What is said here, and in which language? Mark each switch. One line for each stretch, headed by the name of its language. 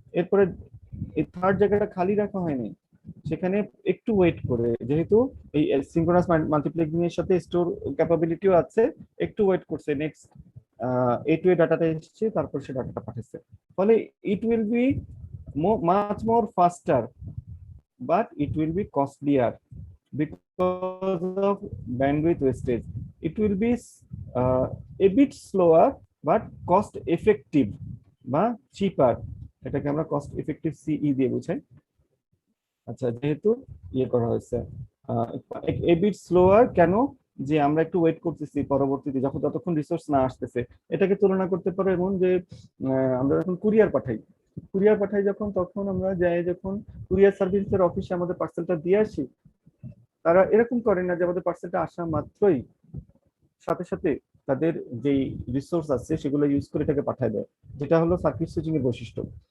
Bangla: এরপরে এই থার্ড জায়গাটা খালি রাখা হয়নি, সেখানে একটু ওয়েট করে, যেহেতু এই সিনক্রোনাস মাল্টিপ্লেক্সিং এর সাথে স্টোর ক্যাপাবিলিটিও আছে, একটু ওয়েট করছে, নেক্সট A2 এর ডাটাটা এসেছে, তারপর সে ডাটাটা পাঠাচ্ছে। ফলে
English: It will be much more faster but it will be costlier because of bandwidth wastage. It will be a bit slower but cost effective বা cheaper,
Bangla: এটাকে আমরা cost effective CE দিয়ে বোঝাই। আচ্ছা, যেহেতু ইয়ে করা হয়েছে
English: a bit slower,
Bangla: কেন যে আমরা একটু ওয়েট করতেছি পরবর্তীতে যতক্ষণ রিসোর্স না আসতেছে। এটাকে তুলনা করতে পারো এমন যে আমরা যখন কুরিয়ার পাঠাই যখন, তখন আমরা যাই যখন কুরিয়ার সার্ভিসের অফিসে আমাদের পার্সেলটা দিয়ে আসি, তারা এরকম করে না যে আমাদের পার্সেলটা আসা মাত্রই সাথে সাথে তাদের যেই রিসোর্স আছে সেগুলো ইউজ করে এটাকে পাঠায় দেয়, যেটা হলো সার্কিট সুইচিং এর বৈশিষ্ট্য।